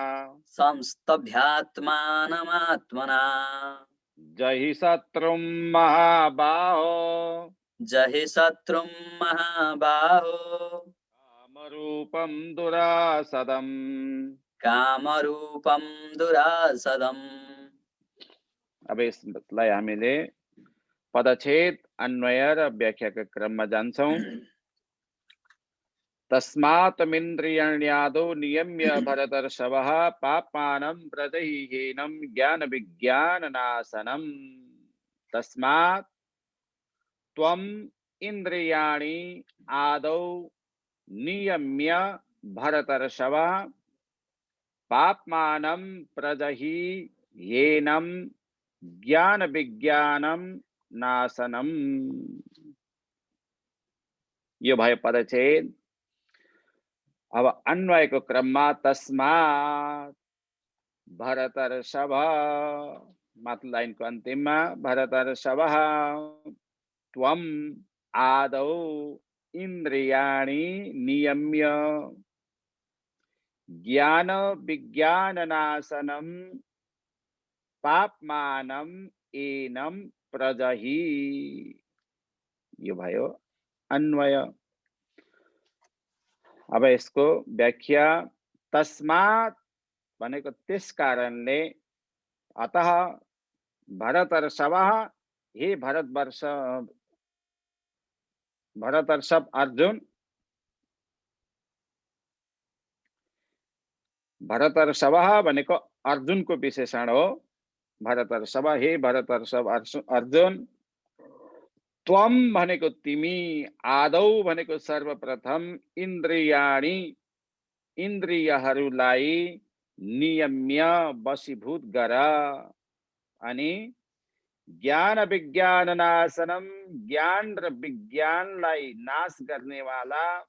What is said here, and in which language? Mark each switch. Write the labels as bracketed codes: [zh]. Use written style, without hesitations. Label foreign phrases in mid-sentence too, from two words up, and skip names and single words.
[sa] संस्तभ्यात्मानमात्मना जहि शत्रुं महाबाहो जहि शत्रुं महाबाहो कामरूपं दुरासदम्। कामरूपं दुरासदम्। [ne] अब यसलाई हामीले पदच्छेद अन्वय र व्याख्याका क्रममा जान्छौं। [sa] तस्मात्मिन्द्रियाण्यादौ नियम्य भरतर्षभः पाप्मानं प्रजहिहीनं ज्ञानविज्ञाननाशनम्। तस्मात् त्वम् इन्द्रियाणि आदौ नियम्य भरतर्षभ पाप्मानं प्रजहिहीनं ज्ञानविज्ञानं नाशनम्। [ne] यो भयो पदच्छेद। अब अन्वयको क्रममा [sa] तस्मात् भरतर्षभ [ne] माथि लाइनको अन्तिममा [sa] भरतर्षभः त्वम् आदौ इन्द्रियाणि नियम्य ज्ञान विज्ञाननाशनं पाप्मानं एनं प्रजहि। [ne] यो भयो अन्वय। अब यसको व्याख्या तस्मात् भनेको त्यस कारणले, अतः भरतर्षभः हे भरतर्षभ अर्जुन, भरतर्षभः भनेको अर्जुनको विशेषण हो। भरतर्षभ हे भरतर्षभ अर्जुन, त्वम भनेको तिमी, आदौ भनेको सर्वप्रथम, इन्द्रियाणि इन्द्रियहरूलाई नियम्य वशीभूत गर, अनि [sa] ज्ञान विज्ञान नाशनम [ne] ज्ञान र विज्ञानलाई नाश गर्नेवाला,